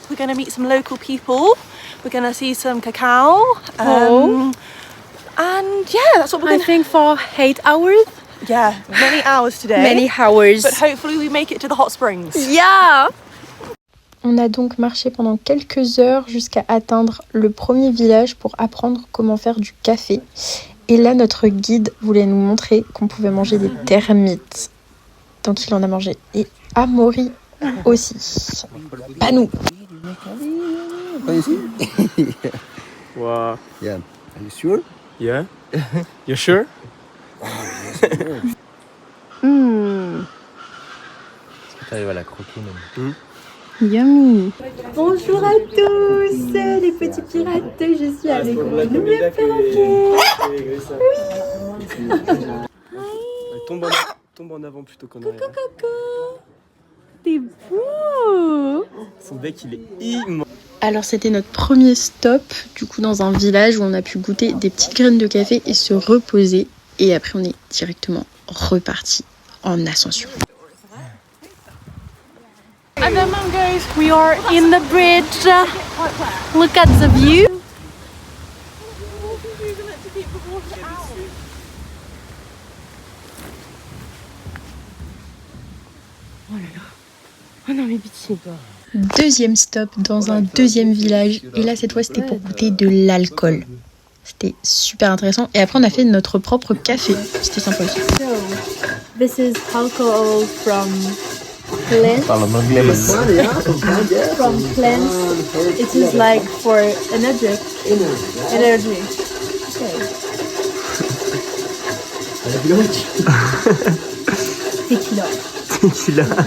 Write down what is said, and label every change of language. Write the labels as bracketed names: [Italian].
[English] We're going to meet some local people. We're going to see some cacao. And yeah, that's what we're I going to... think for 8 hours. Yeah, many hours today. Many hours. But hopefully we make it to the hot springs. Yeah. [French] On a donc marché pendant quelques heures jusqu'à atteindre le premier village pour apprendre comment faire du café. Et là, notre guide voulait nous montrer qu'on pouvait manger des termites. Donc il en a mangé. Et Amaury aussi. Pas nous. Wow. [English] Yeah. Are you sure? Yeah. You sure? [French] T'arrives à la croquer même. [English] Yummy. [French] Bonjour à tous, les petits pirates. Je suis avec mon nouveau perroquet. Tombe en avant plutôt qu'en arrière. Coucou. T'es beau. Son bec, il est immense. Alors c'était notre premier stop, du coup dans un village où on a pu goûter des petites graines de café et se reposer. Et après on est directement reparti en ascension. [English] At the moment, guys, we are in the bridge. Look at the view. [French] Oh là là. Oh non, mais pitié. Deuxième stop dans un deuxième village. Et là cette fois c'était pour goûter de l'alcool. C'était super intéressant. Et après on a fait notre propre café. C'était sympa aussi. [English] So, this is alcohol from plants. [French] Parle anglais maintenant. [English] From plants. It is like for energy. Tequila. Tequila.